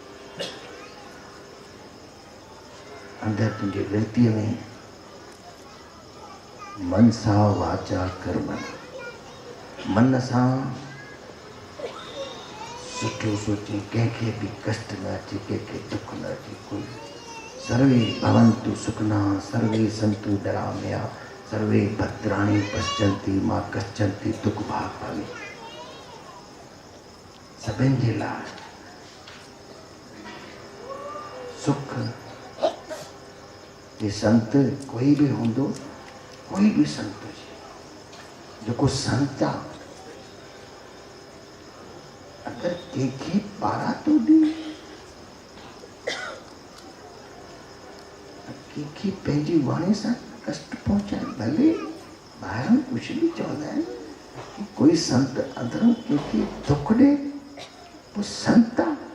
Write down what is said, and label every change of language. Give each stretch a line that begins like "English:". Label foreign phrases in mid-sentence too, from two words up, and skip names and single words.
Sindhi: अंदरि तुंहिंजे विर्तीअ में मन सां वाचा कर्मन, मन सां सुठो सोचे, कंहिंखे भी कष्ट न अचे, कंहिंखे दुख न अचे।
Sanskrit: कोई सर्वे भवन्तु सुखिना सर्वे सन्तु निरामया सर्वे भद्राणि पश्यन्ति मा कश्चित् दुख भाग भवे।
Sindhi: सभिनि जे लाइ सुख ये संत कोई भी हूंदो, कोई भी संत हुजे, जेको संत आहे, अगर कंहिंखे पारा तो ॾे, कंहिंखे पंहिंजी वाणी सां कष्ट पहुचाए, भले ॿाहिरों कुछ भी चवंदा आहिनि कि कोई संत अंदरों कंहिंखे दुख ॾे, वो संत आहे।